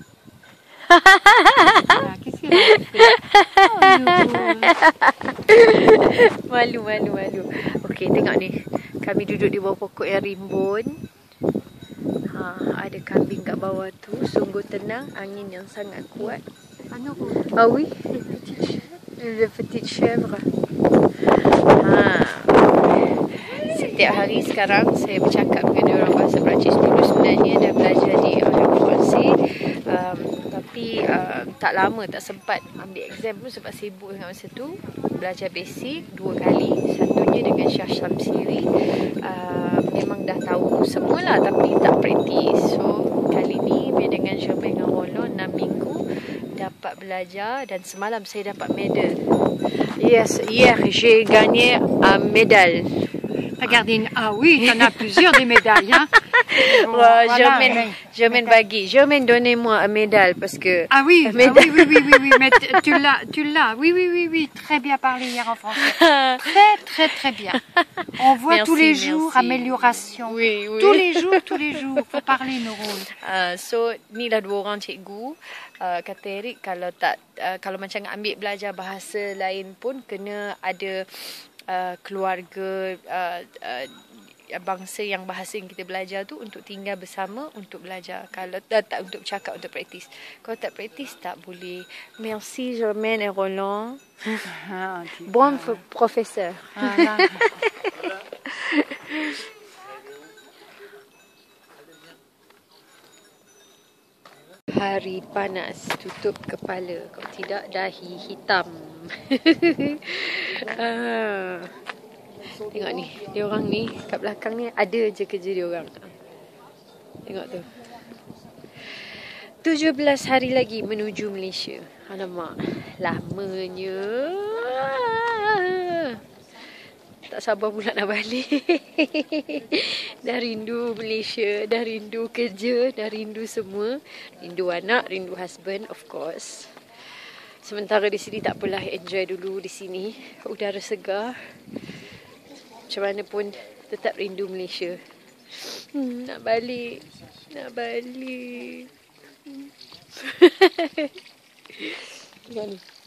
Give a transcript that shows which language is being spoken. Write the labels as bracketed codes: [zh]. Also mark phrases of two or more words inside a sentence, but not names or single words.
[ms] Malu. Okey, tengok ni. Kami duduk di bawah pokok yang rimbun. Ada kambing kat bawah tu. Sungguh tenang. Angin yang sangat kuat. [fr] Oui. Le petit chèvre. [ms] Setiap hari sekarang saya bercakap dengan orang bahasa Perancis. Dulu sebenarnya dah belajar di Francais. Tapi tak lama, tak sempat ambil exam pun sebab sibuk dengan masa tu. Belajar basic 2 kali. Satunya dengan Syah Syamsiri. Memang dah tahu semualah tapi tak praktis. So kali ni dengan Jerman dengan Roland 6 minggu dapat belajar, dan semalam saya dapat medal. [fr] Yes, hier j'ai gagné un médaille. Regardez, oui, t'en as plusieurs des médailles, hein. [ms] Jermaine bagi. [fr] Jermaine, donnez-moi un médaille parce que. Oui, mais tu l'as. Oui, très bien parlé hier en français. Très bien. On voit tous les jours amélioration. Oui. Tous les jours. Faut parler, Nurul. [ms] So ni dah 2 orang cikgu. Kata Eric, kalau macam ambil belajar bahasa lain pun kena ada keluarga bangsa yang bahasa yang kita belajar tu untuk tinggal bersama untuk belajar. Kalau tak untuk cakap, untuk praktis. Kalau tak praktis tak boleh. [fr] Merci Germaine et Roland. Bon professeur. [ms] Hari panas, tutup kepala. Kalau tidak, dahi hitam. Tengok ni, diorang ni kat belakang ni ada je kerja diorang. Tengok tu. 17 hari lagi menuju Malaysia. Alamak, lamanya. Tak sabar pula nak balik. Dah rindu Malaysia, dah rindu kerja, dah rindu semua. Rindu anak, rindu husband, [en] of course. [ms] Sementara di sini tak apalah, enjoy dulu di sini. Udara segar. Macam mana pun tetap rindu Malaysia. Nak balik. Tengok ni.